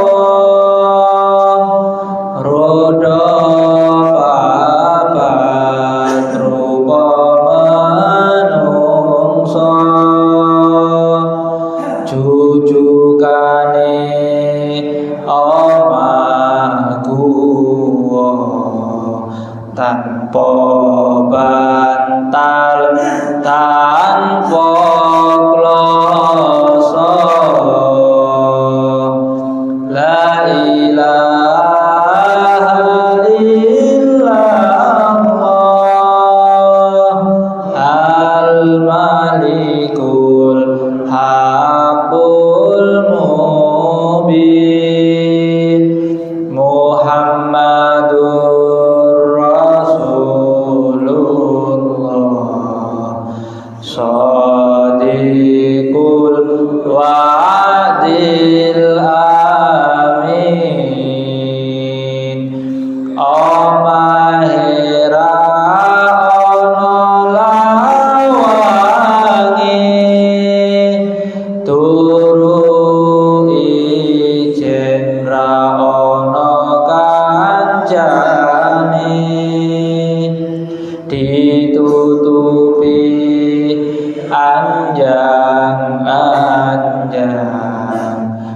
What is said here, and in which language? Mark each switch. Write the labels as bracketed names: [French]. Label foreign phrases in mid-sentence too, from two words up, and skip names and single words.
[Javanese] roda papat rupa manungsa, jujukane omahku tanpa bantal tanpa kloso. [Arabic] لا إله إلا الله الملك الحق المبين. محمد رسول الله صادق الوعد الأمين. [Javanese] Omahira ono lawangi, turu ijen ra ono kancane, ditutupi anjang-anjang,